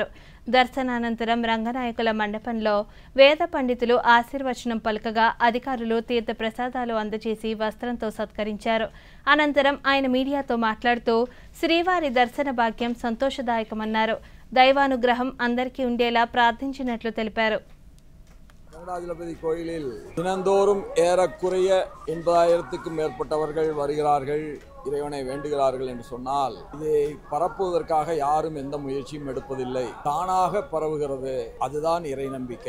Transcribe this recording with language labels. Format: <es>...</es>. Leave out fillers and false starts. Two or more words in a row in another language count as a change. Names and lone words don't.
<te>దర్శనానంతరం రంగనాయకుల మండపంలో వేద పండితులు ఆశీర్వచనం పలుకగా అధికారులు తీర్థ ప్రసాదాలు అందజేసి వస్త్రంతో సత్కరించారు. అనంతరం ఆయన మీడియాతో మాట్లాడుతూ శ్రీవారి దర్శన భాగ్యం సంతోషదాయకమన్నారు. దైవానుగ్రహం అందరికీ ఉండేలా ప్రార్థించినట్లు తెలిపారు.</te> <ta>வெங்கடாஜலபதி கோயிலில் தினந்தோறும் ஏறக்குறைய 80,000க்கும் மேற்பட்டவர்கள் வருகிறார்கள், இறைவனை வேண்டுகிறார்கள் என்று சொன்னால் இதை பரப்புவதற்காக யாரும் எந்த முயற்சியும் எடுப்பதில்லை. தானாக பரவுகிறது. அதுதான் இறை நம்பிக்கை.</ta>